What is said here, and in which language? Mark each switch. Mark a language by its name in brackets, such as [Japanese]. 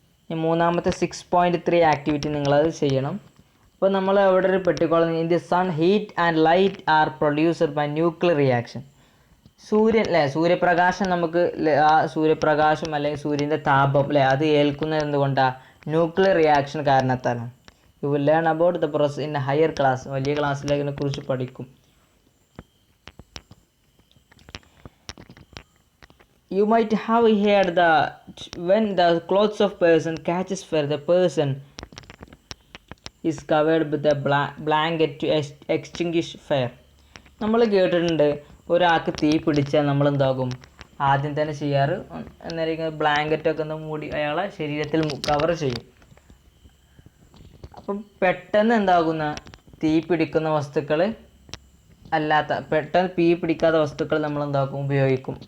[Malayalam] ഈ മൂന്നാമത്തെ 6.3 ആക്ടിവിറ്റി നിങ്ങളത് ചെയ്യണം. അപ്പോൾ നമ്മൾ അവിടെ ഒരു പെട്ടിക്കോളം [English] In the sun heat and light are produced by nuclear reaction. [Malayalam] സൂര്യൻ അല്ലേ, സൂര്യപ്രകാശം നമുക്ക് ആ സൂര്യപ്രകാശം അല്ലെങ്കിൽ സൂര്യൻ്റെ താപം അല്ലേ അത് ഏൽക്കുന്നത് എന്തുകൊണ്ടാണ്? ന്യൂക്ലിയർ റിയാക്ഷൻ കാരണത്താലാണ്. [English] You will learn about the process in higher class. [Malayalam] വലിയ ക്ലാസ്സിൽ അതിനെക്കുറിച്ച് പഠിക്കും. [English] You might have heard that when the clothes of person catches fire, the person is covered with a blanket to extinguish fire. [Malayalam] നമ്മൾ കേട്ടിട്ടുണ്ട് ഒരാൾക്ക് തീ പിടിച്ചാൽ നമ്മൾ എന്താകും ആദ്യം തന്നെ ചെയ്യാറ് എന്നായിരിക്കും ബ്ലാങ്കറ്റൊക്കെ ഒന്ന് മൂടി അയാളെ ശരീരത്തിൽ കവർ ചെയ്യും. അപ്പം പെട്ടെന്ന് എന്താകുന്ന തീ പിടിക്കുന്ന വസ്തുക്കൾ അല്ലാത്ത പെട്ടെന്ന് തീ പിടിക്കാത്ത വസ്തുക്കൾ നമ്മൾ എന്താക്കും ഉപയോഗിക്കും.